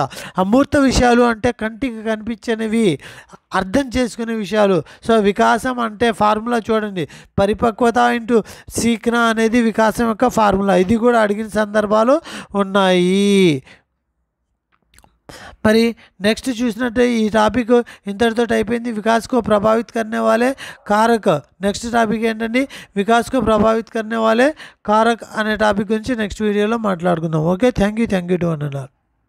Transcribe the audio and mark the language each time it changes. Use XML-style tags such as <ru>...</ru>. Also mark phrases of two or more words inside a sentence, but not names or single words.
<te>అమూర్త విషయాలు అంటే కంటికి కనిపించనివి, అర్థం చేసుకునే విషయాలు. సో వికాసం అంటే ఫార్ములా చూడండి, పరిపక్వత ఇంటూ సీక్నా అనేది వికాసం యొక్క ఫార్ములా. ఇది కూడా అడిగిన సందర్భాలు ఉన్నాయి. మరి నెక్స్ట్ చూసినట్టే ఈ టాపిక్ ఇంతటితో అయిపోయింది.</te> <hi>विकास को प्रभावित करने वाले कारक.</hi> <en>next topic</en> <te>ఏంటండి,</te> <hi>विकास को प्रभावित करने वाले कारक</hi> <te>అనే టాపిక్ గురించి</te> <en>next video</en> <te>మాట్లాడుకుందాం. ఓకే,</te> <en>Thank you to one and all.</en>